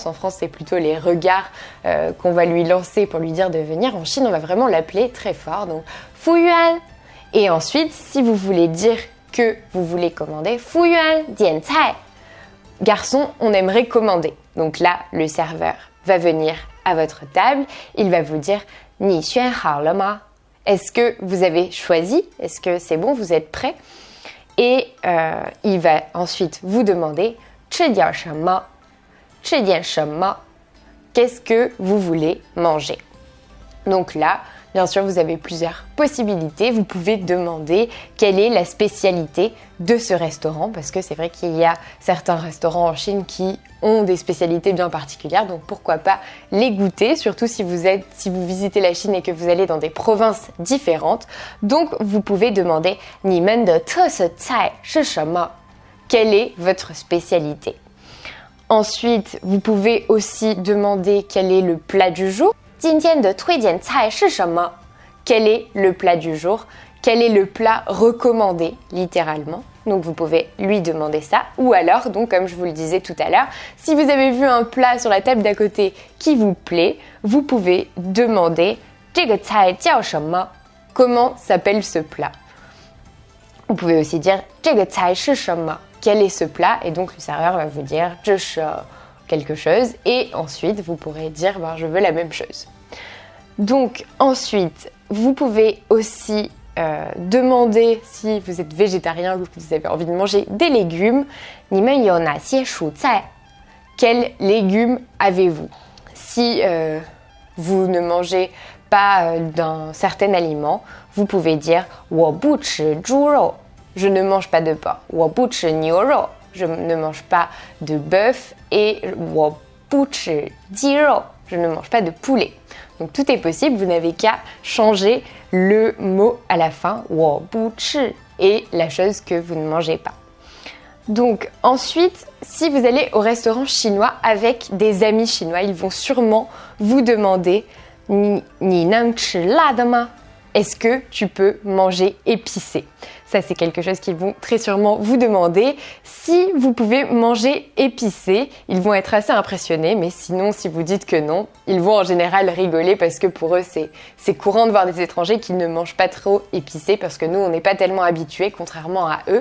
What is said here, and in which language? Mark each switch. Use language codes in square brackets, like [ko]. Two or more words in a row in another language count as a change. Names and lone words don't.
[fr] En France, c'est plutôt les regards qu'on va lui lancer pour lui dire de venir. En Chine, on va vraiment l'appeler très fort, donc Fu Yuan. Et ensuite, si vous voulez dire que vous voulez commander, [zh] 服务员点菜. [fr] Garçon, on aimerait commander. Donc là, le serveur va venir à votre table, il va vous dire « [zh] 你选好了吗 [fr] » Est-ce que vous avez choisi? Est-ce que c'est bon? Vous êtes prêt? Et il va ensuite vous demander « [zh] 吃点什么 » 吃点什么 [fr] Qu'est-ce que vous voulez manger? Donc là, bien sûr, vous avez plusieurs possibilités. Vous pouvez demander quelle est la spécialité de ce restaurant parce que c'est vrai qu'il y a certains restaurants en Chine qui ont des spécialités bien particulières. Donc pourquoi pas les goûter, surtout si vous visitez la Chine et que vous allez dans des provinces différentes. Donc vous pouvez demander « [zh] 你们的特色菜是什么 [fr] » Quelle est votre spécialité? Ensuite, vous pouvez aussi demander quel est le plat du jour. [zh] 今天的推荐菜是什么 [fr] Quel est le plat du jour? quel est le plat recommandé, littéralement. Donc vous pouvez lui demander ça. Ou alors, donc comme je vous le disais tout à l'heure, si vous avez vu un plat sur la table d'à côté qui vous plaît, vous pouvez demander « [zh] 这个菜叫什么？ [fr] Comment s'appelle ce plat ?» Vous pouvez aussi dire « [zh] 这个菜是什么？ [fr] Quel est ce plat ?» Et donc le serveur va vous dire « [zh] 这是 [fr] quelque chose » et ensuite vous pourrez dire « je veux la même chose ». Donc ensuite, vous pouvez aussi demander si vous êtes végétarien ou que vous avez envie de manger des légumes. [zh] 你们有哪些蔬菜? [fr] Quels légumes avez-vous? Si vous ne mangez pas d'un certain aliment, vous pouvez dire [zh] 我不吃猪肉. [fr] Je ne mange pas de porc. [zh] 我不吃牛肉. [fr] Je ne mange pas de bœuf. [zh] Et 我不吃鸡肉. [fr] Je ne mange pas de poulet. Donc tout est possible, vous n'avez qu'à changer le mot à la fin, [zh] 我不吃, [fr] et la chose que vous ne mangez pas. Donc ensuite, si vous allez au restaurant chinois avec des amis chinois, ils vont sûrement vous demander [zh] 你能吃辣的吗? [fr] Est-ce que tu peux manger épicé? Ça, c'est quelque chose qu'ils vont très sûrement vous demander. Si vous pouvez manger épicé, ils vont être assez impressionnés. Mais sinon, si vous dites que non, ils vont en général rigoler parce que pour eux, c'est courant de voir des étrangers qui ne mangent pas trop épicé parce que nous, on n'est pas tellement habitués, contrairement à eux.